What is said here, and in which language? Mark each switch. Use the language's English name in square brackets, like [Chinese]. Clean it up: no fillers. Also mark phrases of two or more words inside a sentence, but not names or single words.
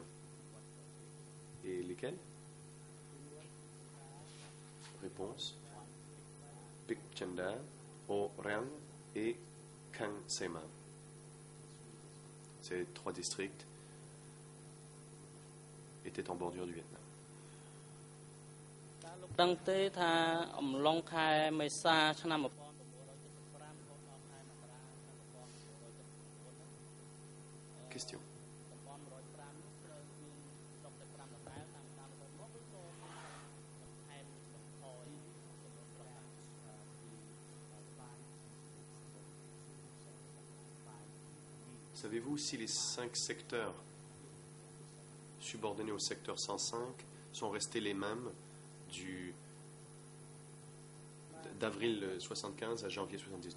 [French] Et lesquels? Réponse. Pitchenda, Orang et Khao Sema. Ces 3 districts étaient en bordure du Vietnam. [Khmer] ដឹងទេថាអំឡុងខែមេសាឆ្នាំ1975 [French] Question. Savez-vous si les 5 secteurs subordonnés au secteur 105 sont restés les mêmes d'avril 75 à janvier 79?